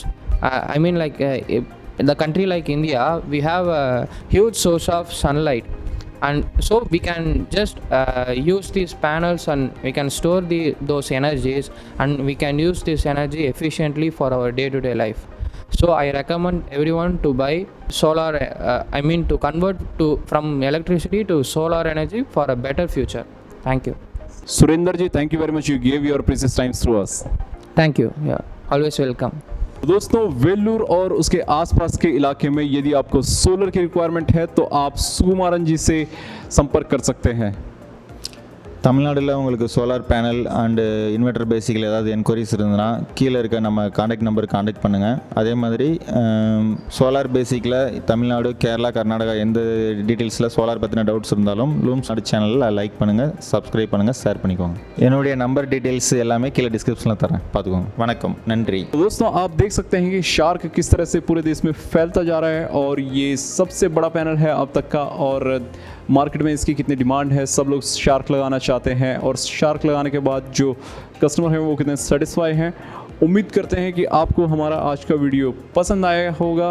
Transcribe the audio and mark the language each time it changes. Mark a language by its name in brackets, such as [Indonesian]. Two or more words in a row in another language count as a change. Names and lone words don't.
[English] I mean, like in the country like India, we have a huge source of sunlight, and so we can just use these panels, and we can store those energies, and we can use this energy efficiently for our day-to-day life. So I recommend everyone to buy solar, to convert from electricity to solar energy for a better future. Thank you. Surinder ji, thank you very much. You gave your precious times through us. Thank you. Yeah, always welcome. [Hindi] दोस्तों, वेल्लूर और उसके आसपास के इलाके में यदि आपको सोलर की रिक्वायरमेंट है तो आप सुकुमारन जी से संपर्क कर सकते हैं। [Tamil] தமிழ்நாடுல உங்களுக்கு [English] solar panel and inverter [Tamil] பேசிக்கில் ஏதாவது என்கொயரிஸ் இருந்ததுன்னா கீழே இருக்க நம்ம [English] contact number contact [Tamil] பண்ணுங்கள். அதே மாதிரி சோலார் பேசிக்கில் தமிழ்நாடு, கேரளா, கர்நாடகா எந்த டீட்டெயில்ஸில் சோலார் பற்றின டவுட்ஸ் இருந்தாலும் லூம்ஸ் சேனலில் லைக் பண்ணுங்கள், சப்ஸ்கிரைப் பண்ணுங்கள், ஷேர் பண்ணிக்கோங்க. என்னுடைய [English] number details [Tamil] எல்லாமே கீழே डिस्क्रिप्शन தரேன், பார்த்துக்கோங்க. वनकम, नंत्री। [Hindi] दोस्तों, आप देख सकते हैं कि शार्क किस तरह से पूरे देश में फैलता जा रहा है, और ये सबसे बड़ा पैनल है अब तक का, और मार्केट में इसकी कितनी डिमांड है। सब लोग शार्क लगाना चाहते हैं, और शार्क लगाने के बाद जो कस्टमर हैं वो कितने सेटिस्फाई हैं। उम्मीद करते हैं कि आपको हमारा आज का वीडियो पसंद आया होगा।